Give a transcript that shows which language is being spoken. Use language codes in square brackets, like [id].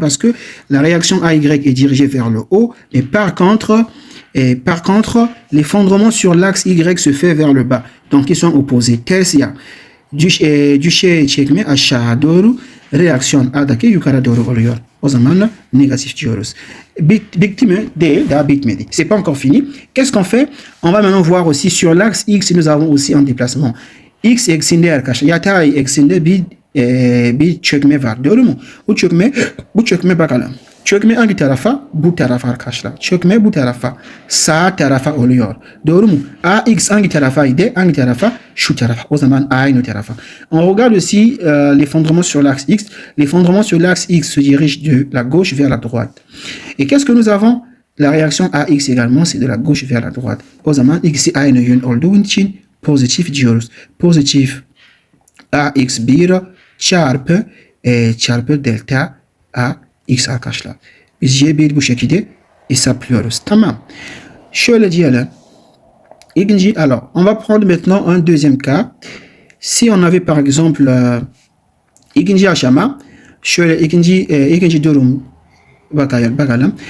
[fr] Parce que la réaction AY est dirigée vers le haut. Mais par contre, l'effondrement sur l'axe Y se fait vers le bas. Donc ils sont opposés. [tr] Ters ya. Düşe çekme aşağı doğru. reaksiyon A'daki yukarı doğru oluyor. O zaman négatif diyoruz. Bitti mi? Değil, daha bitmedi. [fr] C'est pas encore fini. Qu'est-ce qu'on fait? On va maintenant voir aussi sur l'axe X, nous avons aussi un déplacement. [tr] X eksinde arkadaşlar. Yatay eksinde bir çökme var. Doğru mu? Bu çökme bakalım. Çökme hangi tarafa? Bu tarafa arkadaşlar. Çökme bu tarafa. Sağ tarafa oluyor. Doğru mu? AX hangi tarafaydı? Hangi tarafa? Şu tarafa. O zaman aynı tarafa. [fr] On regarde aussi l'effondrement sur l'axe X. L'effondrement sur l'axe X se dirige de la gauche vers la droite. Et qu'est-ce que nous avons? La réaction AX également, c'est de la gauche vers la droite. [tr] O zaman X'i aynı yön olduğu için pozitif diyoruz. Pozitif AX1 çarpı delta AX arkadaşlar. Biz Y1 bu şekilde hesaplıyoruz. Tamam. Şöyle diyelim. [fr] Alors, on va prendre maintenant un deuxième cas. Si on avait par exemple [tr] ikinci aşama, şöyle ikinci durum bakalım.